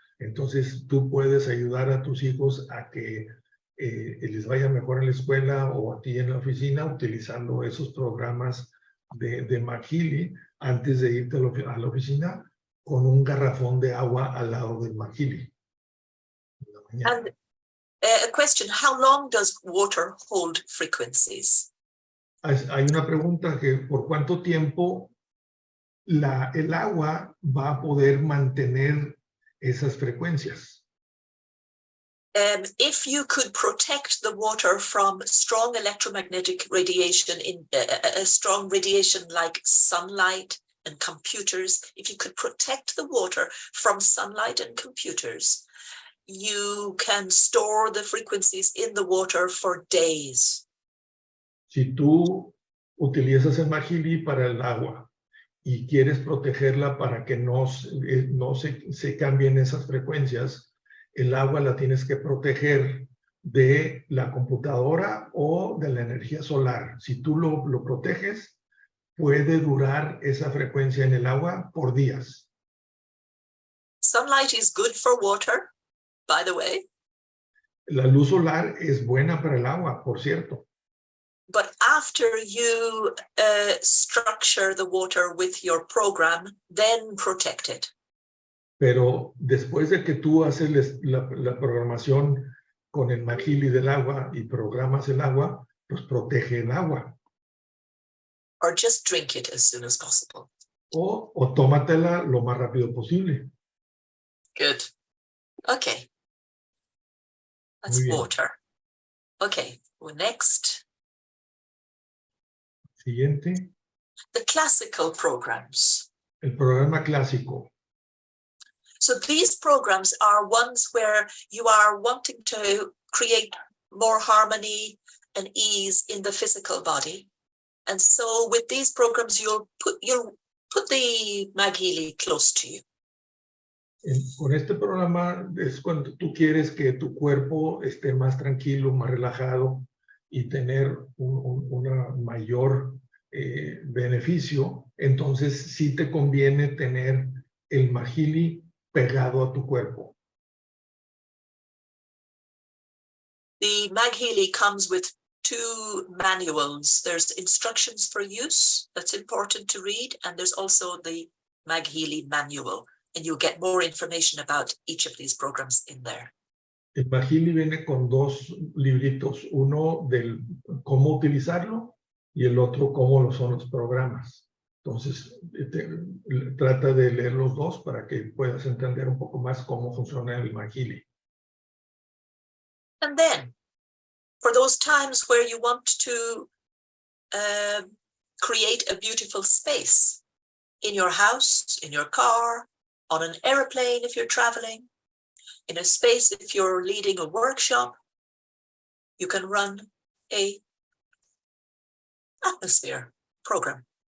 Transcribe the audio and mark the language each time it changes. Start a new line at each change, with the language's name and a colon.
Spanish: Entonces, tú puedes ayudar a tus hijos a que les vaya mejor en la escuela o a ti en la oficina utilizando esos programas de MagHealy antes de irte a la oficina con un garrafón de agua al lado del MagHealy.
English: And a question, how long does water hold frequencies?
Spanish: Hay una pregunta que ¿por cuánto tiempo el agua va a poder mantener esas frecuencias?
English: If you could protect the water from strong electromagnetic radiation, a strong radiation like sunlight and computers, if you could protect the water from sunlight and computers, you can store the frequencies in the water for days.
Spanish: Si tú utilizas el MagHealy para el agua y quieres protegerla para que no se cambien esas frecuencias, el agua la tienes que proteger de la computadora o de la energía solar. Si tú lo proteges, puede durar esa frecuencia en el agua por días.
English: Sunlight is good for water, by the way.
Spanish: La luz solar es buena para el agua, por cierto.
English: But after you structure the water with your program, then protect it.
Spanish: Pero después de que tú haces la programación con el MagHealy del agua y programas el agua, pues protege el agua.
English: Or just drink it as soon as possible.
Spanish: O tómatela lo más rápido posible.
English: Good. Okay. That's water. Okay, well, next.
Spanish: Siguiente.
English: The classical programs.
Spanish: El programa clásico.
English: So these programs are ones where you are wanting to create more harmony and ease in the physical body. And so with these programs, you'll put the MagHealy close to you.
Spanish: Con este programa es cuando tú quieres que tu cuerpo esté más tranquilo, más relajado y tener una mayor beneficio. Entonces sí te conviene tener el MagHealy pegado a tu cuerpo.
English: The MagHealy comes with 2 manuals. There's instructions for use that's important to read, and there's also the MagHealy manual, and you'll get more information about each of these programs in there.
Spanish: El MagHealy viene con 2 libritos, uno del cómo utilizarlo y el otro cómo son los programas. Entonces, trata de leer los 2 para que puedas entender un poco más cómo funciona el MagHealy.
English: And then, for those times where you want to create a beautiful space in your house, in your car, on an airplane if you're traveling, in a space if you're leading a workshop, you can run a atmosphere program.